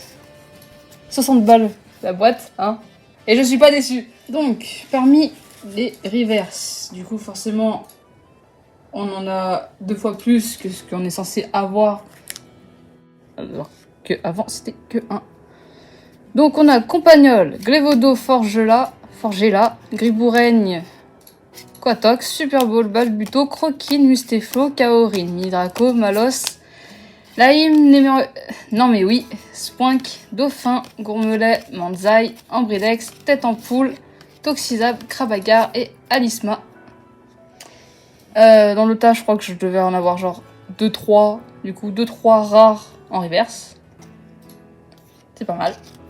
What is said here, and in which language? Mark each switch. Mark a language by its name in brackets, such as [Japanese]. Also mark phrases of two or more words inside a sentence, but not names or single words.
[French] 60 balles la boîte, hein. Et je suis pas déçue. Donc, parmi les reverse, du coup, forcément, on en a 2 fois plus que ce qu'on est censé avoir. Alors que avant, c'était que 1. Donc, on a Compagnol, Glévodo, Forgela, Griboureigne, Quatox, Super Bowl, Balbuto, Croquine, Mustéflo, Kaorin, Midraco, Malos, Laïm, non mais oui, Spoink, Dauphin, Gourmelet, Manzai, Ambridex, Tête en Poule, Toxizab, Krabagar et Alisma. Dans le tas, je crois que je devais en avoir genre 2-3, du coup 2-3 rares en reverse. C'est pas mal.